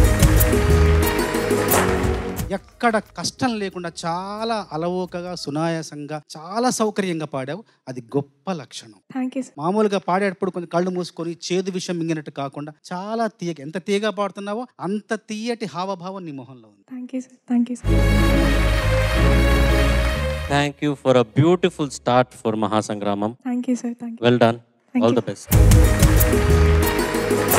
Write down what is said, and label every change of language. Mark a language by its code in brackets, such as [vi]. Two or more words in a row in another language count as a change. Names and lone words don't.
[te] ఎక్కడ కష్టం లేకుండా చాలా అలవోకగా, సునాయాసంగా, చాలా సౌకర్యంగా పాడావు. అది గొప్ప లక్షణం. [en] thank you. [te] మామూలుగా పాడేటప్పుడు కొంచెం కళ్ళు మూసుకొని చేదు విషయం మింగినట్టు కాకుండా చాలా తీయగా, ఎంత తీయగా పాడుతున్నావో అంత తీయటి హావభావం నీ మొహంలో ఉంది. [en] thank you sir. thank you sir. Thank you for a beautiful start for Mahasangramam. thank you sir. thank you. Well done. All the best.